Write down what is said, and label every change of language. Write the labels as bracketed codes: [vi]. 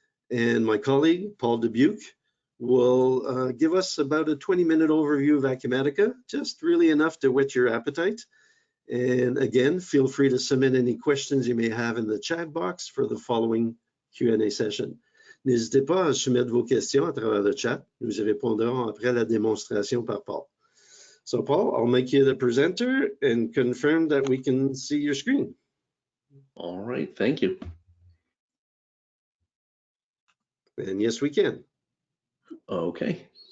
[en] And my colleague, Paul Dubuque, will give us about a 20-minute overview of Acumatica, just really enough to whet your appetite. And again, feel free to submit any questions you may have in the chat box for the following Q&A session. [fr] N'hésitez pas à soumettre vos questions à travers le chat. Nous y répondrons après la démonstration par Paul. [en] So Paul, I'll make you the presenter and confirm that we can see your screen. All right, thank you. And yes, we can. Okay.